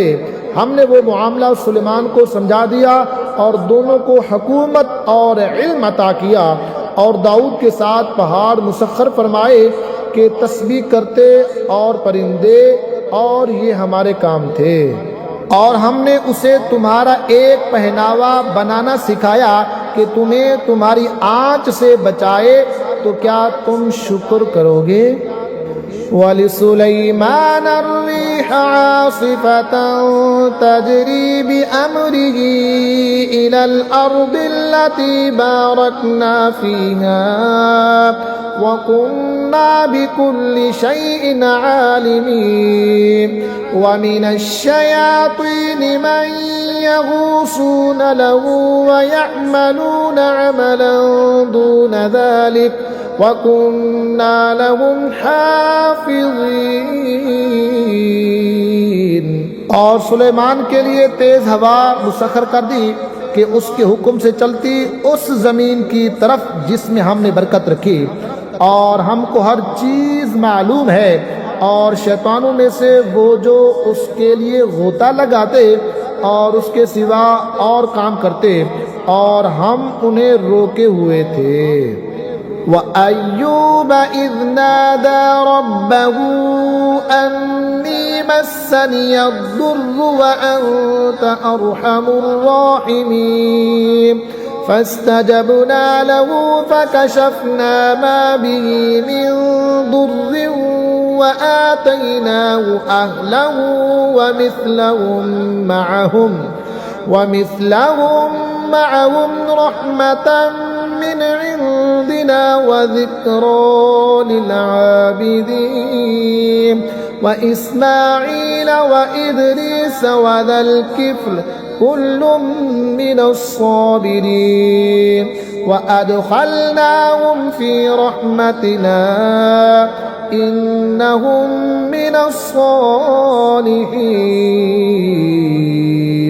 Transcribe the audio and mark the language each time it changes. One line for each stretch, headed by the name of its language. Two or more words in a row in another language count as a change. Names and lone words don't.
Hindi: हमने वो मामला सुलेमान को समझा दिया और दोनों को हुकूमत और इल्म अता किया और दाऊद के साथ पहाड़ मुसख्खर फरमाए कि तस्बीह करते और परिंदे और ये हमारे काम थे। और हमने उसे तुम्हारा एक पहनावा बनाना सिखाया कि तुम्हें तुम्हारी आँच से बचाए, तो क्या तुम शुक्र करोगे।
Arabic: ولسليمان الريح عاصفة تجري بأمره إلى الأرض التي باركنا فيها وكنا بكل شيء عالمين ومن الشياطين من يغوصون له ويعملون عملا دون ذلك وكنا لهم حافظين.
Hindi: और सुलेमान के लिए तेज हवा मुसख्खर कर दी कि उसके हुक्म से चलती उस ज़मीन की तरफ जिसमें हमने बरकत रखी, और हमको हर चीज़ मालूम है। और शैतानों में से वो जो उसके लिए गोता लगाते और उसके सिवा और काम करते, और हम उन्हें रोके हुए थे।
Arabic: وأيوب إذ نادى ربه أني مسني الضر وأنت أرحم الراحمين فاستجبنا له فكشفنا ما به من ضر وآتيناه أهله ومثلهم معهم رحمة من عندنا وذكرى للعابدين وإسماعيل وإدريس وذا الكفل كل من الصابرين وأدخلناهم في رحمتنا إنهم من الصالحين.